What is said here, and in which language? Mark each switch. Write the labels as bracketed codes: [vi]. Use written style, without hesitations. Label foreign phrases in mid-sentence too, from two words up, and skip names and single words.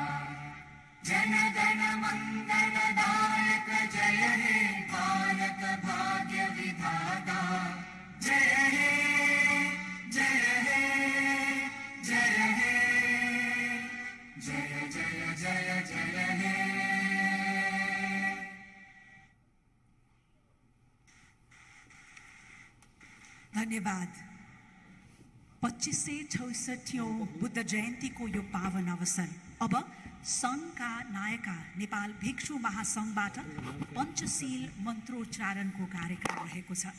[bn] জন গণ মঙ্গলদায়ক জয় হে ভারত ভাগ্য বিধাতা। জয় হে জয় হে জয় হে জয় জয় জয় জয় হে। [ne] धन्यवाद। 2566औं बुद्ध जयन्तीको यो पावन अवसर अब सङ्घका नायका नेपाल भिक्षु महासङ्घबाट पञ्चशील मन्त्रोच्चारणको कार्यक्रम रहेको छ।